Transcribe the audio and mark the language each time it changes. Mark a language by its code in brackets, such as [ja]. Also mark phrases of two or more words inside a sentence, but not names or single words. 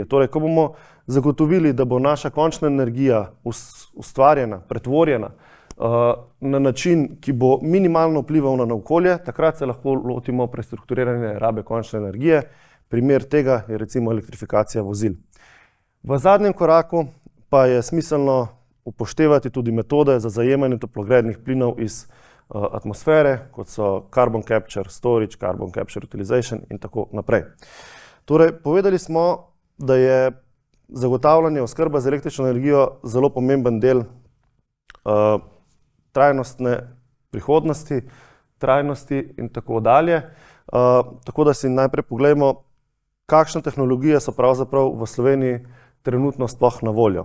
[sl] Torej, ko bomo zagotovili, da bo naša končna energija ustvarjena, pretvorjena na način, ki bo minimalno vplival na okolje, takrat se lahko lotimo prestrukturiranja rabe končne energije. Primer tega je recimo elektrifikacija vozil. V zadnjem koraku pa je smiselno upoštevati tudi metode za zajemanje toplogrednih plinov iz atmosfere, kot so [en] carbon capture, storage, carbon capture utilization [sl] in tako naprej. Torej, povedali smo, da je zagotavljanje oskrbe z električno energijo zelo pomemben del trajnostne prihodnosti, trajnosti in tako dalje. Tako da si najprej pogledamo, kakšne tehnologije so pravzaprav v Sloveniji trenutno sploh na voljo.